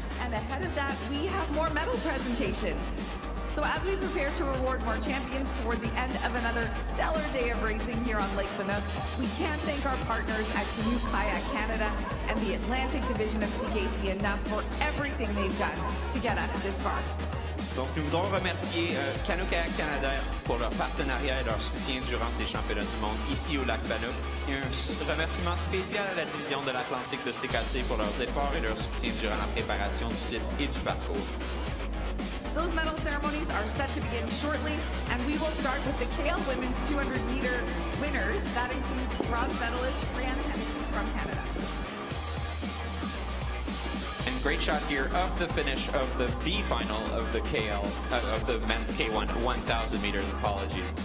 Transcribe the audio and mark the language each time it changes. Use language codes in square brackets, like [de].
[en] And ahead of that, we have more medal presentations. So as we prepare to reward more champions toward the end of another stellar day of racing here on Lake Banook, we can't thank our partners at Canoe-Kayak Canada and the Atlantic Division of CKC enough for everything they've done to get us this far. [fr] Donc nous voudrons remercier Canoe-Kayak Canada pour leur partenariat et leur soutien durant ces championnats du monde ici au lac Banook. Et un remerciement spécial à la division de l'Atlantique de CKC pour leurs efforts et leur soutien durant la préparation du site et du parcours. [en] Those medal ceremonies are set to begin shortly, and we will start with the KL Women's 200-meter winners. That includes bronze medalist Brianna Hennessy from Canada. And great shot here of the finish of the B final of the of the men's K1 1000 meters. Apologies.